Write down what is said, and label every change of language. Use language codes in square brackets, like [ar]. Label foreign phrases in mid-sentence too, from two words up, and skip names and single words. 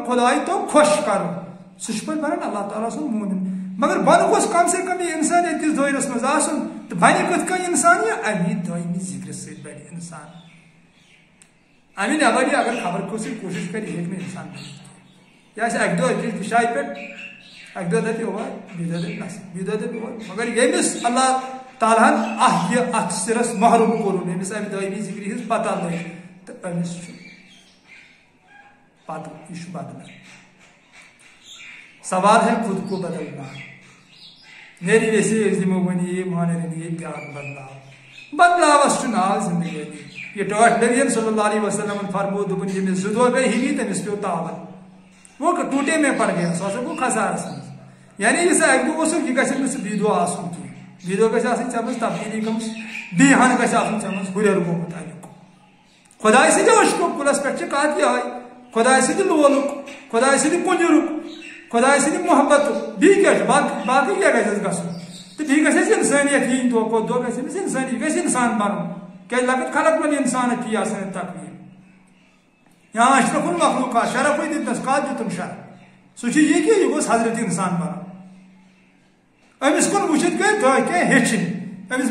[ks] خۄداے تو خۄش کرُن سُہ چھُ پتہٕ بنان اللہ تعالیٰ سُنٛد مومن مگر بۄنہٕ گوٚژھ کم سے کم یہ انسانیت کس دٲیرس منٛز آسُن تہٕ بنہِ کِتھ کٔنۍ انسان یہ امی دائمی ذکر سۭتۍ بنہِ انسان امی نٮ۪بر اگر خبر کٲنٛسہِ کوٗشِش کرِ یہِ ہیٚکہِ نہٕ انسان بٔنِتھ یہ اک دہ أکِس جایہِ پٮ۪ٹھ اک دہ دپہِ اور بیٚیہِ دہ دپہِ نس بیٚیہِ دہ دپہِ اور مگر ییٚمِس اللہ تعالیٰ ہن یہ اتھ سرس محروم کوٚرُن ییٚمِس امہِ دائمی ذکرِ ہٕنٛز پتہ لٔج تہٕ أمِس چھُ پتہ یہ چھُ بدلان [ur] سوال ہے خود کو بدلنا [ks] میری ویسے دِمو وۄنۍ یہِ مانن یہ پیار بدلاو بدلاوس چھُ ناو زندگی یہ ٹوٹھ نبی [ar] صلی اللہ علیہ وسلم [ks] فرمو دوٚپُن ییٚمِس 2 دۄہ گٔے ہِوی تٔمِس پیوٚو تاون [ur] وہ ٹوٹے میں پڑ گیا [ks] سو گو خسارس مز یعنی یہ اک دہ اوسُکھ یہ گژھِ نہٕ ژٕ بیٚیہِ دۄہ آسُن کینٛہہ بیٚیہِ دۄہ گژھِ آسٕنۍ ژےٚ منٛز تبدیٖلی گٔمٕژ بیٚیہِ ہن گژھِ آسُن ژےٚ منٛز ہُرٮ۪ر گوٚمُت امیُک خۄداے سٕنٛدِ عشقُک کُلس پٮ۪ٹھ چھِ کتھ یِہے خۄداے سٕنٛدِ لولُک خۄداے سٕنٛدِ کُنیُرُک خۄداے سٕنٛدِ محبتُک بیٚیہِ کیٛاہ چھُ باقٕے کیٛاہ گژھِ اَسہِ گژھُن تو بیٚیہِ گژھِ اَسہِ اِنسٲنیت یِنۍ دۄہ کھۄتہٕ دۄہ گژھِ أمِس اِنسٲنی یہِ گژھِ اِنسان بَنُن کیٛازِ لۄکٕٹۍ خلق بَنہِ اِنسانَس یی آسان تقریٖر یا [ar] اشرف المخلوقات [ks] شرفٕے دِتنَس کَتھ دِتُن شرف سُہ چھُ یہِ کہِ یہِ گوٚژھ حضرت اِنسان بَنُن أمِس کُن وٕچھِتھ گٔے دۄہ کینٛہہ ہیٚچھِنۍ أمِس